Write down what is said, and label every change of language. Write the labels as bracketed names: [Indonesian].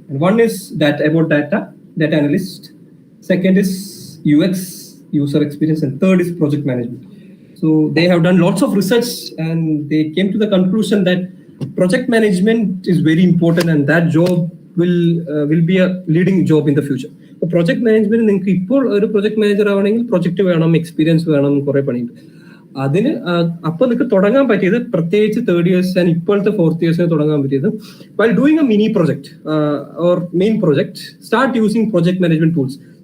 [English] And one is that about data analyst, second is UX, user experience, and third is project management. So they have done lots of research and they came to the conclusion that project management is very important and that job will be a leading job in the future. So project management, [Malayalam] നിങ്ങൾക്ക് ഇപ്പോൾ ഒരു project manager ആവണമെങ്കിൽ project വേണം, experience വേണം, കുറെ പണിയുണ്ട്. അതിന് അപ്പൊ നിങ്ങൾക്ക് തുടങ്ങാൻ പറ്റിയത്, പ്രത്യേകിച്ച് 3rd years ആൻഡ് ഇപ്പോഴത്തെ 4th years തുടങ്ങാൻ പറ്റിയത്, [English] while doing a mini project or main project, start using project management tools.